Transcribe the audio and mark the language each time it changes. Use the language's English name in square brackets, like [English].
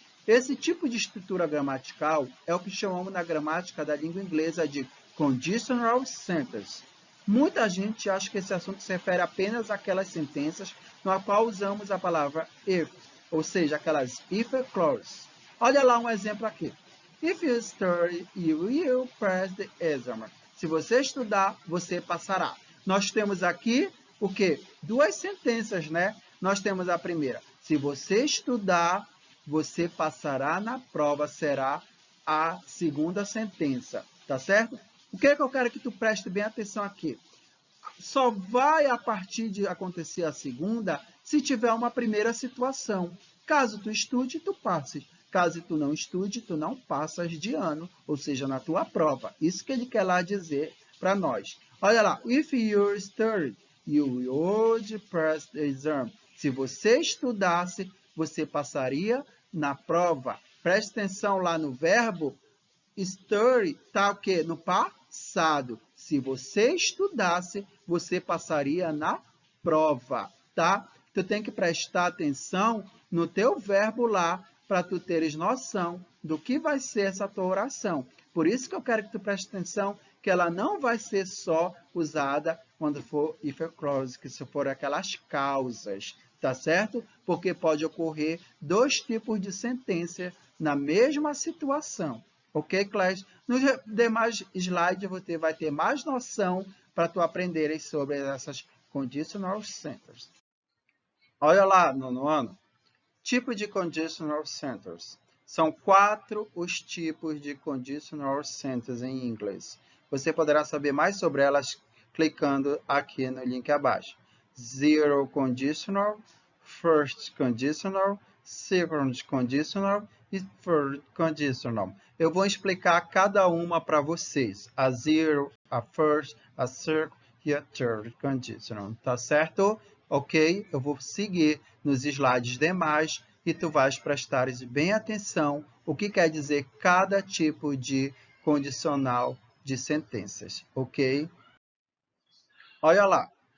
[Portuguese] Esse tipo de estrutura gramatical é o que chamamos na gramática da língua inglesa de conditional sentences. Muita gente acha que esse assunto se refere apenas àquelas sentenças na qual usamos a palavra if, ou seja, aquelas if clauses. Olha lá um exemplo aqui. [English] If you study, you will pass the exam. [Portuguese] Se você estudar, você passará. Nós temos aqui o quê? Duas sentenças, né? Nós temos a primeira. Se você estudar, você passará na prova, será a segunda sentença, tá certo? O que eu quero que tu preste bem atenção aqui? Só vai a partir de acontecer a segunda se tiver uma primeira situação. Caso tu estude, tu passes. Caso tu não estude, tu não passas de ano, ou seja, na tua prova. Isso que ele quer lá dizer para nós. Olha lá, [English] if you study, you would pass the exam. [Portuguese] Se você estudasse, você passaria na prova. Preste atenção lá no verbo. Study está o quê? No passado. Se você estudasse, você passaria na prova, tá? Tu tem que prestar atenção no teu verbo lá para tu teres noção do que vai ser essa tua oração. Por isso que eu quero que tu preste atenção que ela não vai ser só usada quando for if clause, que se for aquelas causas, tá certo? Porque pode ocorrer dois tipos de sentença na mesma situação. [English] Ok, class? [Portuguese] Nos demais slides você vai ter mais noção para tu aprenderes sobre essas conditional sentences. Olha lá, nono ano. Tipo de conditional sentences. São 4 os tipos de conditional sentences em inglês. Você poderá saber mais sobre elas clicando aqui no link abaixo. Zero conditional, first conditional, second conditional e third conditional. Eu vou explicar cada uma para vocês. A zero, a first, a second e a third conditional. Tá certo? Ok? Eu vou seguir nos slides demais e tu vais prestar bem atenção o que quer dizer cada tipo de condicional de sentenças. Ok? Olha lá.